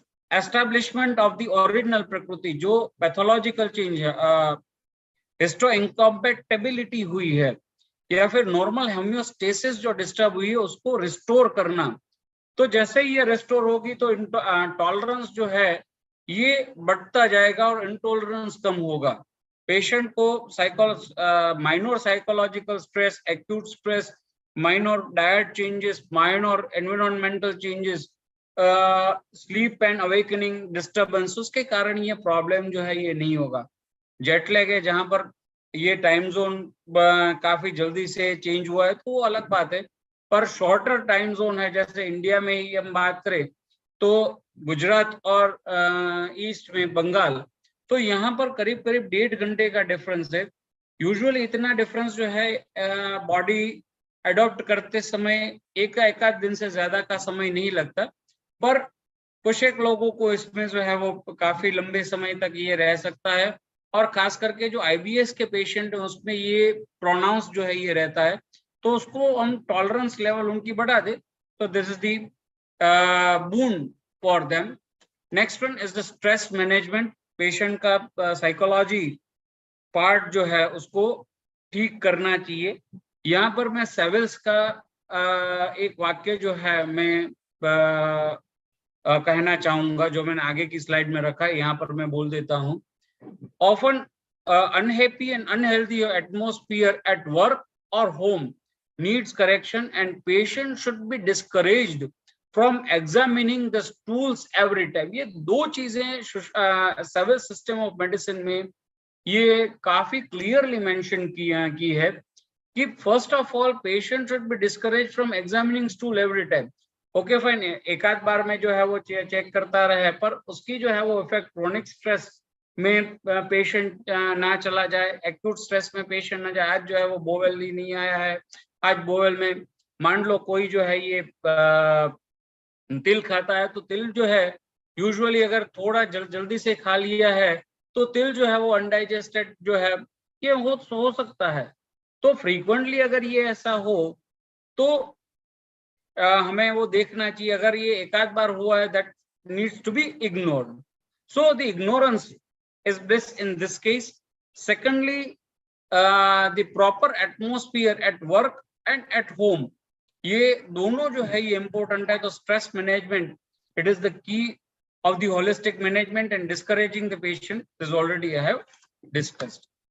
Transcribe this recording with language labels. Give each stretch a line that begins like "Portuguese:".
Hindi: Establishment of the original प्रकृति, जो pathological change है, हिस्टो इनकॉम्पैटिबिलिटी हुई है या फिर नॉर्मल होम्योस्टेसिस जो डिस्टर्ब हुई है, उसको रिस्टोर करना। तो जैसे ही ये रिस्टोर होगी तो टॉलरेंस जो है ये बढ़ता जाएगा और इंटॉलरेंस कम होगा। पेशेंट को minor psychological stress, acute stress
English: minor diet changes, minor environmental changes, sleep and awakening disturbance,
Hindi: उसके कारण ये प्रॉब्लम जो है ये नहीं होगा। जेट लैग है जहां पर ये टाइम जोन काफी जल्दी से चेंज हुआ है तो वो अलग बात है, पर शॉर्टर टाइम जोन है, जैसे इंडिया में ही हम बात करें तो गुजरात और ईस्ट में बंगाल, तो यहाँ पर करीब करीब 1.5 घंटे का डिफरेंस है। यूजुअली इतना डिफरेंस जो है बॉडी अडॉप्ट करते समय एक आध दिन से ज्यादा का समय नहीं लगता, पर कुछ एक लोगों को इसमें जो है वो काफी लंबे समय तक ये रह सकता है, और खास करके जो आईबीएस के पेशेंट है उसमें ये प्रोनाउंस जो है ये रहता है, तो उसको हम टॉलरेंस लेवल उनकी बढ़ा दे तो
English: This is the boon for them. Next one is the stress management.
Hindi: Patient का साइकोलॉजी पार्ट जो है उसको ठीक करना चाहिए। यहाँ पर मैं सेविल्स का एक वाक्य जो है मैं कहना चाहूंगा, जो मैंने आगे की स्लाइड में रखा है, यहाँ पर मैं बोल देता हूँ।
English: Often unhappy and unhealthy atmosphere at work or home needs correction, and patient should be discouraged from examining the stools every time.
Hindi: ये दो चीजें सिविल सिस्टम ऑफ मेडिसिन में ये काफी क्लियरली मेंशन की है कि
English: First of all patient should be discourage from examining stool every time.
Hindi: Okay fine, एक आध बार में जो है वो चेक करता रहे, पर उसकी जो है वो इफेक्ट क्रोनिक स्ट्रेस में पेशेंट ना चला जाए, एक्यूट स्ट्रेस में पेशेंट ना जाए। आज जो है वो बोवेल ही नहीं आया है, आज बोवेल में मान लो कोई जो है ये तिल खाता है, तो तिल जो है यूजुअली अगर थोड़ा जल्दी से खा लिया है तो तिल जो है वो अनडाइजेस्टेड जो है ये हो सकता है। तो फ्रीक्वेंटली अगर ये ऐसा हो तो हमें वो देखना चाहिए। अगर ये एक आध बार हुआ है,
English: That needs to be ignored. So the ignorance is bliss in this case. Secondly, the proper atmosphere at work and at home,
Hindi: ये दोनों जो है ये
English: important है। तो stress management, it is the key of the holistic management and discouraging the patient, this already I have discussed.